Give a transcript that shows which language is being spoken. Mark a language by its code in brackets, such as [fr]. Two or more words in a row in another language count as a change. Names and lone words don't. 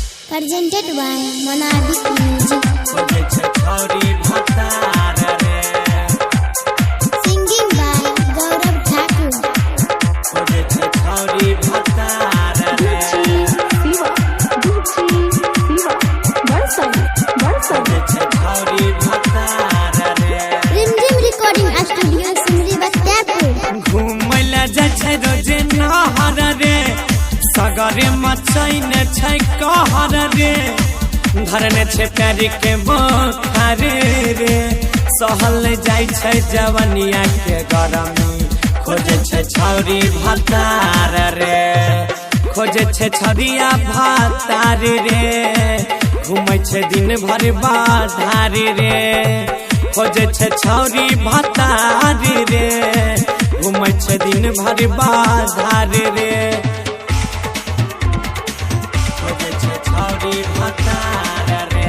[en] Presented by Monadic Music. Singing by Gaurav Thakur. Rimjim Recording Studio, Simri Batapur. [mai] घूमैला जाइ छै रोजे नहर रे, सगरे मचैन छै कहर रे, धरने छै पैर के बोखार रे, सहल जाइ छै जवनिया के गरमी, खोजे छै छौरी भतार रे, खोजे छै छौरिया भतार रे, घूमै छै दिन भर बाधार रे, खोजे छै छौरी भतार रे, घूमै छै दिन भर बाधार रे, खोजे छै छौरी भतार रे,